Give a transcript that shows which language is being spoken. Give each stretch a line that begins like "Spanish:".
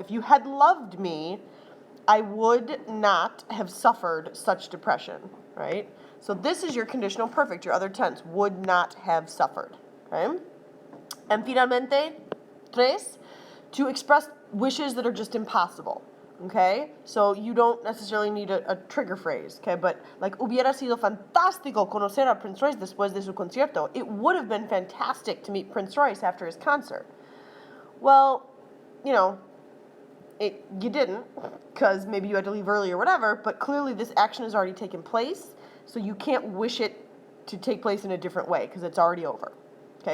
English: If you had loved me, I would not have suffered such depression, right? So this is your conditional perfect, your other tense, would not have suffered, okay? And
Spanish: finalmente, tres,
English: to express wishes that are just impossible, okay? So you don't necessarily need a trigger phrase, okay? But like,
Spanish: hubiera sido fantástico conocer a Prince Royce después de su concierto.
English: It would have been fantastic to meet Prince Royce after his concert. Well, you didn't, because maybe you had to leave early or whatever, but clearly this action has already taken place, so you can't wish it to take place in a different way, because it's already over, okay?